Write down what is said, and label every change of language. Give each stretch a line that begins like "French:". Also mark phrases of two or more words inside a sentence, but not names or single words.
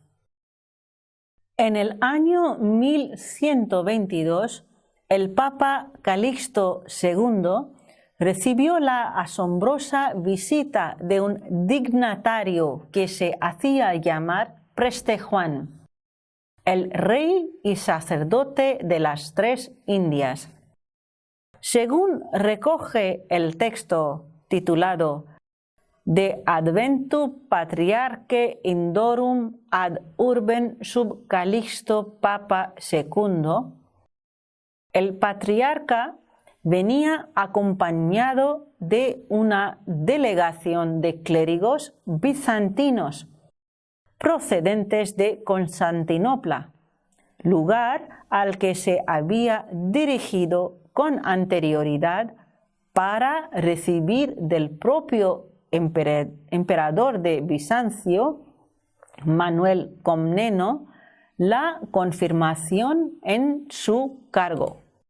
Spanish: En el año 1122, el Papa Calixto II recibió la asombrosa visita de un dignatario que se hacía llamar Preste Juan. el rey y sacerdote de las 3 Indias. Según recoge el texto titulado De Adventu Patriarche Indorum ad Urbem sub Calixto Papa II, el patriarca venía acompañado de una delegación de clérigos bizantinos procedentes de Constantinopla, lugar al que se había dirigido con anterioridad para recibir del propio emperador de Bizancio, Manuel Comneno, la confirmación en su cargo.